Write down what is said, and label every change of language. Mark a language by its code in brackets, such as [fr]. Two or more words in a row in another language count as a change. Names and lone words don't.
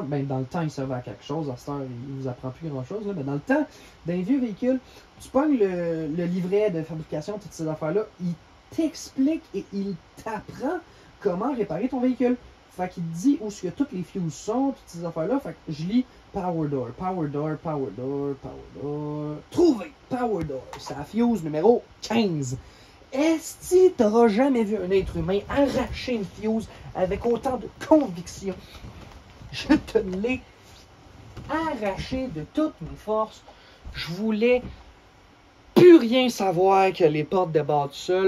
[fr] Ben, dans le temps, il servait à quelque chose, à cette heure, il vous apprend plus grand chose. Là. Mais dans le temps, d'un vieux véhicule, tu pognes le livret de fabrication, toutes ces affaires-là, il t'explique et il t'apprend comment réparer ton véhicule. Fait qu'il te dit où est-ce que toutes les fuses sont, toutes ces affaires-là. Fait que je lis [en] Power Door, Power Door, Power Door, Power Door. [fr] Trouvé! [en] Power Door. [fr] C'est la fuse numéro 15. Est-ce que t'auras jamais vu un être humain arracher une fuse avec autant de conviction? Je te l'ai arraché de toutes mes forces. Je voulais plus rien savoir que les portes débarrent tout seul.